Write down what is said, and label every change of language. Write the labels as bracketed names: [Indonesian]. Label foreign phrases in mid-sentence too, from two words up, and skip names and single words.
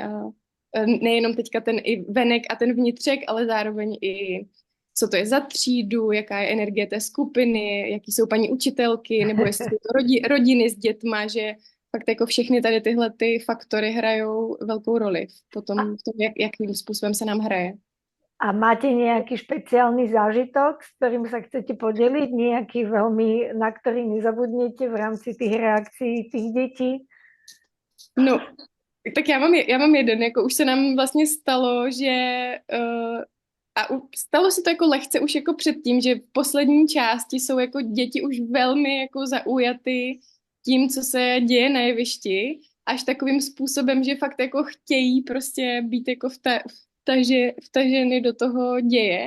[Czech] A nejenom teďka ten i venek a ten vnitřek, ale zároveň i co to je za třídu, jaká je energie té skupiny, jaký jsou paní učitelky, nebo jestli jsou to rodiny s dětma, že fakt jako všechny tady tyhle ty faktory hrajou velkou roli v tom, jakým způsobem se nám hraje. [Slovak] A máte nejaký špeciálny zážitok, s ktorým sa chcete podeliť? Nejaký veľmi, na ktorý nezabudnete v rámci tých reakcií tých detí? [Czech] No, tak já mám jeden, jako už se nám vlastně stalo, že stalo se to jako lehce už jako předtím, že v poslední části jsou jako děti už velmi jako zaujaty tím, co se děje na jevišti, až takovým způsobem, že fakt jako chtějí prostě být jako vtaženy do toho děje.